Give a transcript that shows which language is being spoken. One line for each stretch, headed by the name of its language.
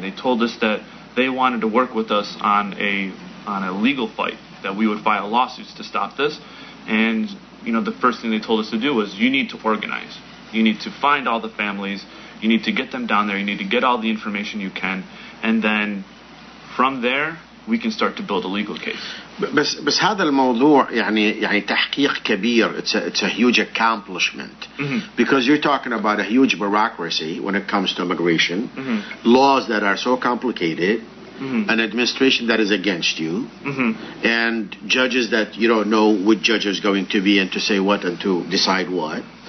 English: They told us that they wanted to work with us on a legal fight, that we would file lawsuits to stop this. And, the first thing they told us to do was, you need to organize. You need to find all the families. You need to get them down there. You need to get all the information you can. And then from there, we can start to build a legal case.
Arabic: بس هذا الموضوع يعني تحقيق كبير.
English: It's a huge accomplishment. Because you're talking about a huge bureaucracy when it comes to immigration, laws that are so complicated, an administration that is against you, and judges that you don't know which judge is going to be and to say what and to decide what.